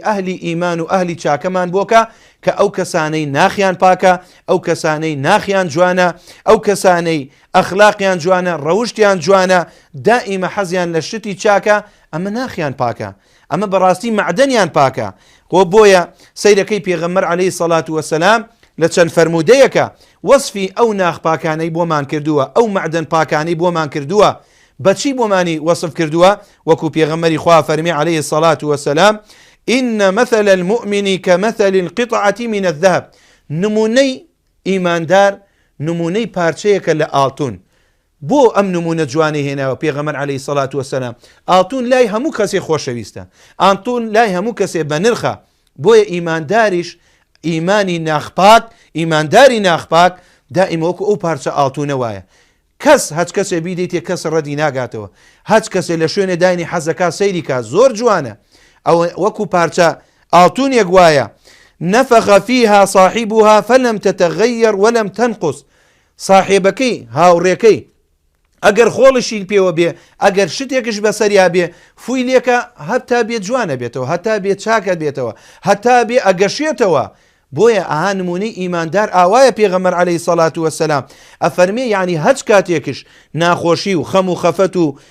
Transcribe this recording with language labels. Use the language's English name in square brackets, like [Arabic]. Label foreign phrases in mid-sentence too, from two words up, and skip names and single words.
[Central Kurdish] ئەهلی ئیمان و ئەهلی چاکەمان بۆکە کە ئەو کەسانەی ناخیان پاکە ئەو کەسانەی ناخیان جوانە ئەو کەسانەی ئەخلاقیان جوانە ڕەوشتیان جوانە دائیمە حەزیان لە شتی چاکە ئەمە ناخیان پاکە ئەمە بەڕاستی معدەنیان پاکە خۆ بۆیە سەیرەکەی پێغەمبەر [Arabic] عەلەیهی سەڵات وەسەلام [Central Kurdish] لە چەند فەرمودەیەکە وەصفی ئەو ناخ پاکانەی بۆمان کردووە ئەو معدەن پاکانەی بۆمان کردووە بەچی بۆمانی وەصف کردووە وەکو پێغەمبەری خوا فەرمی [Arabic] عەلەیهی الصەلاة وەسەلام إن مثل المؤمن كمثل القطعة من الذهب [Central Kurdish] نمونەی ئیماندار نمونەی پارچەیەکە لە ئاڵتون بۆ ئەم نمونە جوانی هێناوە پێغەمبەر [Arabic] عەلەیهی الصەلاة وەسەلام [Central Kurdish] ئاڵتون لای هەموو کەسێ خۆشەویستە ئاڵتون لای هەموو کەسێ بە نرخە بۆیە ئیمانداریش ئیمانی ناخپاک ئیمانداری ناخپاک دائیم وەکو ئەو پارچە ئاڵتونە وایە کەس هەچ کەسێ بیدەیتێ کەس ڕەدی ناگاتەوە هەچ کەسێ لە شوێنێ داینی حەزەکە سەیری کا زۆر جوانە ئەو وەکو پارچە ئاڵتونێک وایە [Arabic] نەفەخە فیها صاحبها فلم تتغير ولم تنقص [Central Kurdish] صاحبەکەی هاوڕێکەی ئەگەر خۆڵشی پێوە بێ ئەگەر شتێکش بەسەریا بێ فوی لێکە هەتا بێ جوانە بێتەوە هەتا بێ چاکە بێتەوە هەتا بێ ئەگەشێتەوە بۆیە ئاها نمونەی ئیماندار ئاوایە پێغەمبەر [Arabic] عەلەیهی سەڵات وەسەلام [Central Kurdish] ئەفەرمێ یعنی هەچ کاتێکش ناخۆشی و خەم و خەفەت و